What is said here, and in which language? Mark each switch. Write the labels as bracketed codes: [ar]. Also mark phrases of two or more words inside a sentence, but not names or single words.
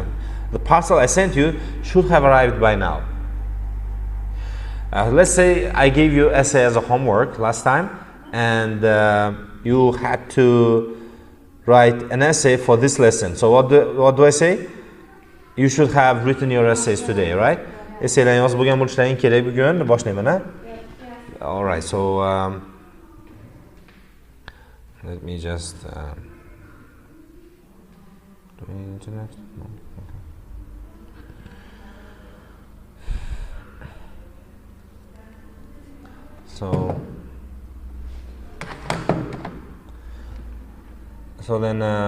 [en] The parcel I sent you should have arrived by now. Let's say I gave you essay as a homework last time, and you had to write an essay for this lesson. So what do I say? You should have written your essays today, right? [uz] Essaylarni yozib bo'lgan bo'lishlaring kerak bugun. Boshlayman, ha? [en] All right. So let me just do internet. No. Okay. So then.